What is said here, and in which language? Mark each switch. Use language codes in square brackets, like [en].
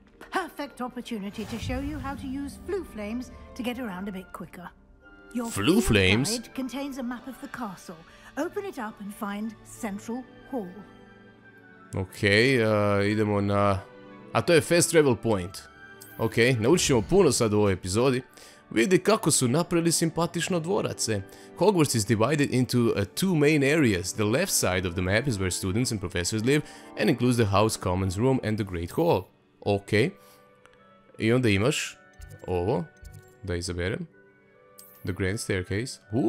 [en] Perfect opportunity to show you how to use flue flames to get around a bit quicker. Your flue flames guide contains a map of the castle. Open it up and find Central Hall. [hr] Ok, idemo na... A to je [en] fast travel point. [hr] Ok, naučit ćemo puno sad u ovoj epizodi. Vidi kako su napravili simpatično dvorace. [en] Hogwarts is divided into 2 main areas. The left side of the map is where students and professors live and includes the house commons room and the great hall. [hr] Ok. I onda imaš ovo. Da izaberem. [en] The grand staircase.